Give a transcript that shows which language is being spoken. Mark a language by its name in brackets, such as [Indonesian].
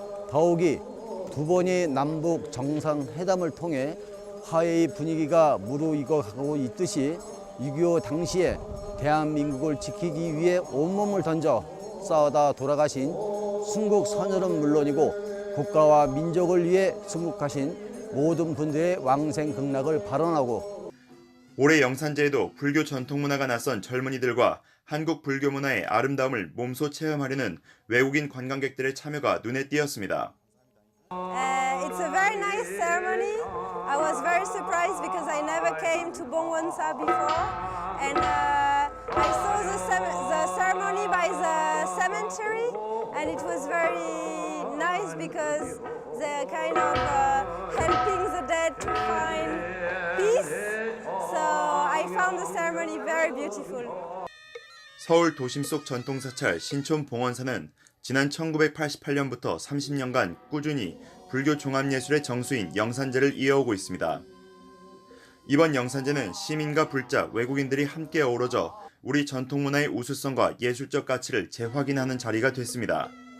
[Korean] 더욱이 두 번의 남북 정상회담을 통해 화해의 분위기가 무르익어가고 있듯이 6.25 당시에 대한민국을 지키기 위해 온몸을 던져 싸우다 돌아가신 순국 선열은 물론이고 국가와 민족을 위해 순국하신 모든 분들의 왕생 극락을 발언하고 올해 영산제에도 불교 전통문화가 낯선 젊은이들과 한국 불교 문화의 아름다움을 몸소 체험하려는 외국인 관광객들의 참여가 눈에 띄었습니다. [English] It's a very nice ceremony. I was very surprised because I never came to Bongwonsa before, and I saw the ceremony by the cemetery, and it was very nice because they're kind of helping the dead to find peace. So I found the ceremony very beautiful. [Korean] 서울 도심 속 전통사찰 신촌 봉원사는 지난 1988년부터 30년간 꾸준히 불교 종합예술의 정수인 영산제를 이어오고 있습니다. 이번 영산제는 시민과 불자, 외국인들이 함께 어우러져 우리 전통문화의 우수성과 예술적 가치를 재확인하는 자리가 됐습니다.